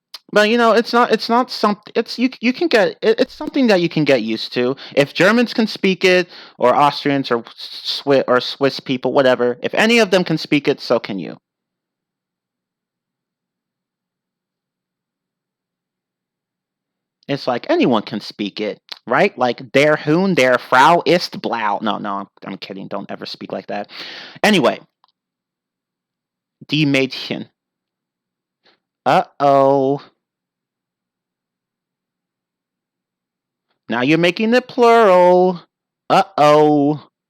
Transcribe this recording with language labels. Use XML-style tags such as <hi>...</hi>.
<en>But you know, it's not something. It's you can get it's something that you can get used to. If Germans can speak it, or Austrians, or Swiss people, whatever. If any of them can speak it, so can you. It's like anyone can speak it, right?</en> <de>Like der Hund, der Frau ist blau.</de> <en>No, no, I'm kidding. Don't ever speak like that. Anyway,</en> <de>die Mädchen.</de> <en>Uh-oh. Now you're making it plural. Uh-oh.</en>